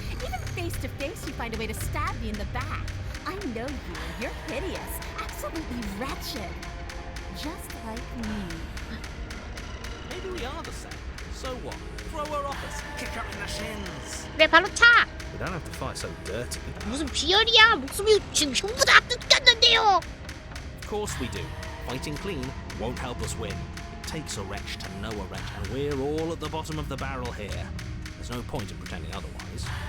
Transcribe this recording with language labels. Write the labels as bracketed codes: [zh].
[en] Even face to face, you find a way to stab me in the back. I know you. You're hideous, absolutely wretched, just like me. Maybe we are the same. So what? Throw her off us, kick her in the shins. [ko] 그래, 바로 차. [en] We don't have to fight so dirty. [ko] 무슨 비열이야? 목숨이 지금 전부 다 뜯겼는데요. [en] Of course we do. Fighting clean won't help us win. It takes a wretch to know a wretch, and we're all at the bottom of the barrel here. There's no point in pretending otherwise.